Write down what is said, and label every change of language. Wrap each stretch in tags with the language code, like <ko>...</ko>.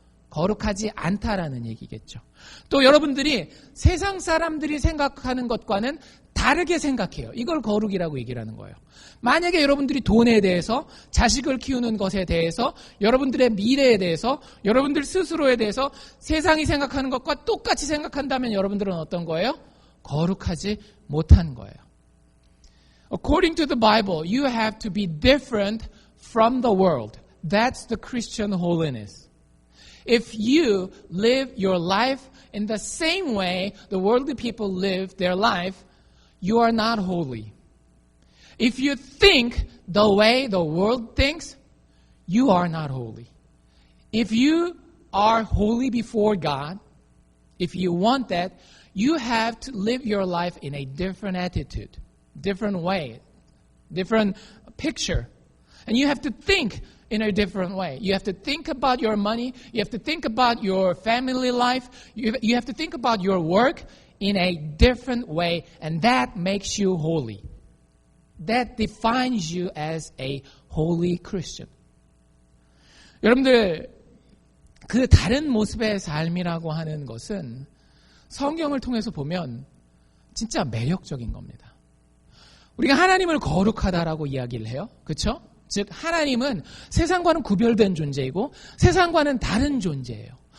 <ko>거룩하지 않다라는 얘기겠죠. 또 여러분들이 세상 사람들이 생각하는 것과는 다르게 생각해요. 이걸 거룩이라고 얘기를 하는 거예요. 만약에 여러분들이 돈에 대해서, 자식을 키우는 것에 대해서, 여러분들의 미래에 대해서, 여러분들 스스로에 대해서 세상이 생각하는 것과 똑같이 생각한다면 여러분들은 어떤 거예요? 거룩하지 못한 거예요.</ko> <en>According to the Bible, you have to be different from the world. That's the Christian holiness. If you live your life in the same way the worldly people live their life, you are not holy. If you think the way the world thinks, you are not holy. If you are holy before God, if you want that, you have to live your life in a different attitude, different way, different picture. And you have to think in a different way. You have to think about your money. You have to think about your family life. You have to think about your work in a different way. And that makes you holy. That defines you as a holy Christian.</en> <ko>여러분들, 그 다른 모습의 삶이라고 하는 것은 성경을 통해서 보면 진짜 매력적인 겁니다. 우리가 하나님을 거룩하다라고 이야기를 해요. 그렇죠? 즉 하나님은 세상과는 구별된 존재이고 세상과는 다른 존재예요.</ko>